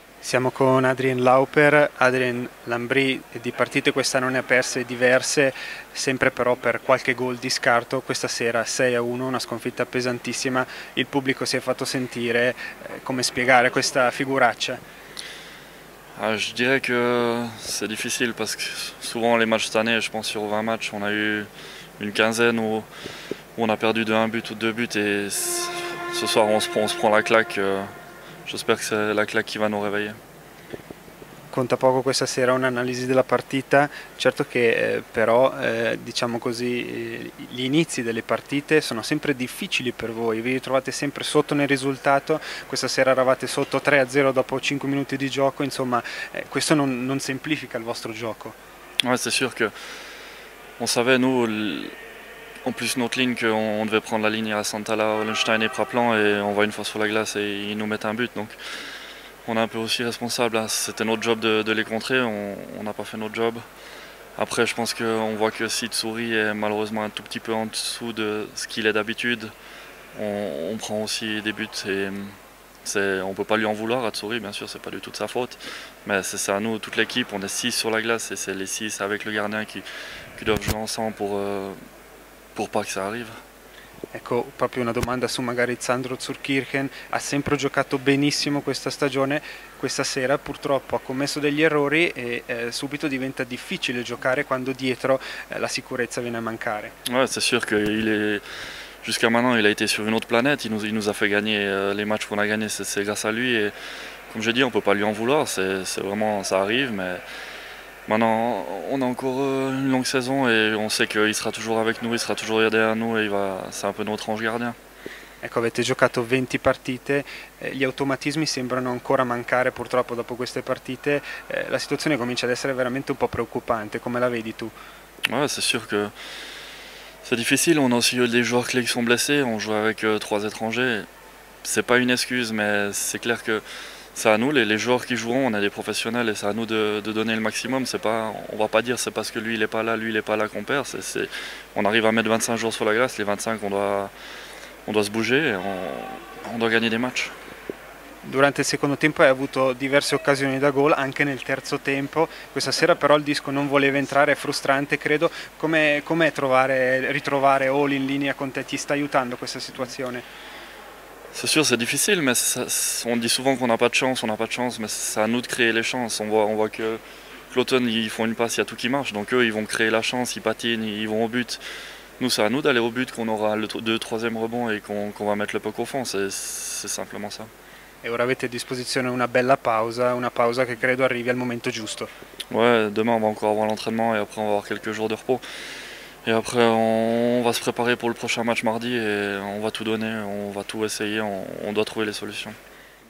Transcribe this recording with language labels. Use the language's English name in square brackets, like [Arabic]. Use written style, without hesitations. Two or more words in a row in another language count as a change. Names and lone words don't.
[Italian] Siamo con Adrien Lauper. Adrien, Lambrí di partite quest'anno ne ha perse diverse, sempre però per qualche gol di scarto. Questa sera 6-1, una sconfitta pesantissima, il pubblico si è fatto sentire. Come spiegare questa figuraccia? [French] Je dirais que c'est difficile parce que souvent les matchs cette année, je pense sur 20 matchs, on a eu une quinzaine où on a perdu de 1 but ou 2 buts et ce soir on se prend la claque. J'espère que c'est la claque qui va nous réveiller. [Italian] Conta poco questa sera un'analisi della partita, certo che però diciamo così gli inizi delle partite sono sempre difficili per voi, vi ritrovate sempre sotto nel risultato, questa sera eravate sotto 3-0 dopo 5 minuti di gioco, insomma questo non semplifica il vostro gioco. [French] Ouais, c'est sûr que on savait nous, en plus notre ligne qu'on devait prendre la ligne à Santala, Hollenstein et Praplan et on va une fois sur la glace et ils nous mettent un but donc. On est un peu aussi responsable, hein. C'était notre job de les contrer, on n'a pas fait notre job. Après je pense qu'on voit que si Tsouri est malheureusement un tout petit peu en dessous de ce qu'il est d'habitude, on prend aussi des buts et on ne peut pas lui en vouloir à Tsouri, bien sûr c'est pas du tout de sa faute, mais c'est à nous, toute l'équipe, on est 6 sur la glace et c'est les 6 avec le gardien qui doivent jouer ensemble pour pas que ça arrive. [Italian] Ecco, proprio una domanda su magari Sandro Zurkirchen, ha sempre giocato benissimo questa stagione, questa sera purtroppo ha commesso degli errori e subito diventa difficile giocare quando dietro la sicurezza viene a mancare. [French] Ouais, c'est sûr jusqu'à maintenant il a été sur une autre planète, il nous a fait gagner les matchs qu'on a gagnés, c'est grâce à lui et comme j'ai dit on ne peut pas lui en vouloir, c'est vraiment, ça arrive mais maintenant on a encore une longue saison et on sait qu'il sera toujours avec nous, il sera toujours derrière nous et c'est un peu notre ange gardien. [Italian] Ecco, avete giocato 20 partite, gli automatismi sembrano ancora mancare purtroppo dopo queste partite, la situazione comincia ad essere veramente un po' preoccupante, come la vedi tu? [French] Ouais, c'est sûr que c'est difficile, on a aussi eu des joueurs clés qui sont blessés, on joue avec 3 étrangers, c'est pas une excuse mais c'est clair que c'est à nous, les joueurs qui joueront, on a des professionnels et c'est à nous de donner le maximum. On va pas dire c'est parce que lui il est pas là, lui il est pas là qu'on perd. On arrive à mettre 25 jours sur la glace, les 25 on doit se bouger, et on doit gagner des matchs. [Italian] Durante il secondo tempo hai avuto diverse occasioni da gol, anche nel terzo tempo. Questa sera però il disco non voleva entrare, è frustrante credo. Com'è ritrovare All in linea con te? Ti sta aiutando questa situazione? [French] C'est sûr, c'est difficile, mais on dit souvent qu'on n'a pas de chance, on n'a pas de chance, mais c'est à nous de créer les chances. On voit que l'automne, ils font une passe, il y a tout qui marche, donc eux, ils vont créer la chance, ils patinent, ils vont au but. Nous, c'est à nous d'aller au but, qu'on aura le 2e rebond et qu'on va mettre le puck au fond, c'est simplement ça. [Italian] E ora avete a disposizione una bella pausa, una pausa che credo arrivi al momento giusto. [French] Ouais, demain, on va encore avoir l'entraînement et après, on va avoir quelques jours de repos. Et après, on va se préparer pour le prochain match mardi et on va tout donner, on va tout essayer, on doit trouver les solutions.